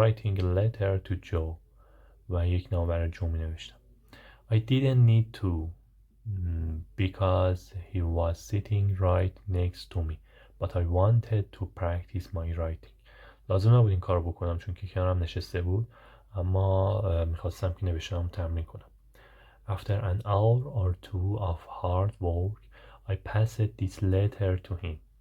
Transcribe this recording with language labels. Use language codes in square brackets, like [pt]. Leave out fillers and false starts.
[en] Writing a letter to Joe، [fa] و یک نامه برای جو می نوشتم. [en] I didn't need to because he was sitting right next to me, but I wanted to practice my writing. [fa] لازم نبود این کار بکنم چون که کنارم نشسته بود، اما میخواستم که نوشتنم تمرین کنم. [en] After an hour or two of hard work, I passed this letter to him.